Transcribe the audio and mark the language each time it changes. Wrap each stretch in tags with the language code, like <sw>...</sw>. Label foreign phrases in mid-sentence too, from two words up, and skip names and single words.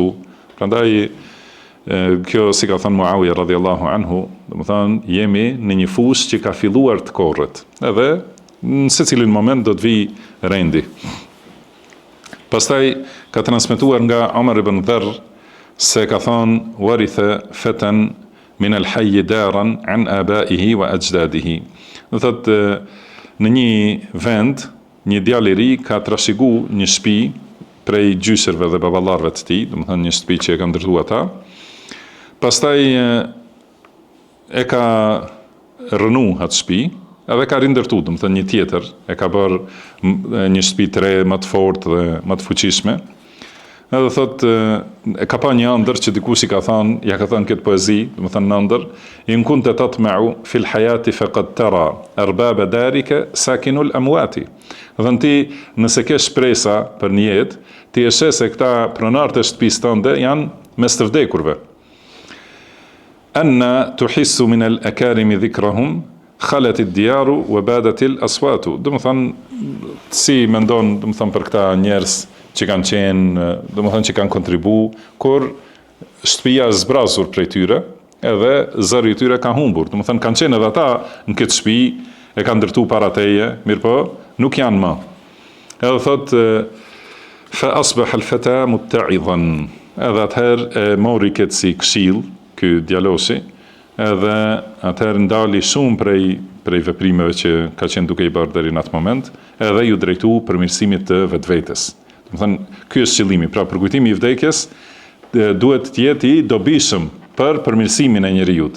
<sq>Prandaj, kjo si ka thënë Muawija</sq> <ar>رضي الله عنه,</ar> <sq>do të thonë, jemi në një fushë që ka filluar të korret, edhe në secilin moment do të vi rendi. Pastaj ka transmetuar nga Omar ibn Dharr se ka thonë,</sq> <ar>ورث فتى من الحي دارا عن آبائه وأجداده.</ar> <sq>Do thotë, në një vend, një djalë i ri ka trashëguar një shtëpi prej gjysërve dhe baballarëve të tij, do të thonë një shtëpi që e ka ndërtuar ata. Pastaj e ka rënu atë shtëpi, edhe ka rindërtu, do të thonë një tjetër, e ka bërë një shtëpi të re, më të fortë dhe më të fuqishme. Edhe thotë, e ka pa një ëndër që dikush i ka thënë, ja ka thënë këtë poezi, do të thënë në ëndër,</sq> <ar>إن كنت تطمع في الحياة فقد ترى أرباب دارك ساكني الأموات.</ar> <sq>Do thënë ti, nëse ke shpresa për një jetë, ti e sheh se këta pronarët e shtëpisë tënde janë mes të vdekurve.</sq> <ar>أنى تحس من الأكارم ذكرهم خلت الديار وبدت الأصوات.</ar> <sq>Do të thënë, si mendon, do të thënë për këta njerëz që kanë qenë, do të thënë që kanë kontribu, kur shtëpia zbrazur prej tyre, edhe zëri i tyre ka humbur. Do të thënë kanë qenë edhe ata në këtë shtëpi, e kanë ndërtu para teje, mirë po, nuk janë më. Edhe thotë,</sq> <ar>فأصبح الفتى متعظا.</ar> <sq>Edhe atëherë e mori këtë si këshill, ky djaloshi, edhe atëherë ndali shumë prej veprimeve që ka qenë duke i bërë deri në atë moment, edhe ju drejtu përmirësimit të vetvetes. Do të thënë, ky është qëllimi, pra përkujtimi i vdekjes duhet të jetë i dobishëm për përmirësimin e njerëzit.</sq>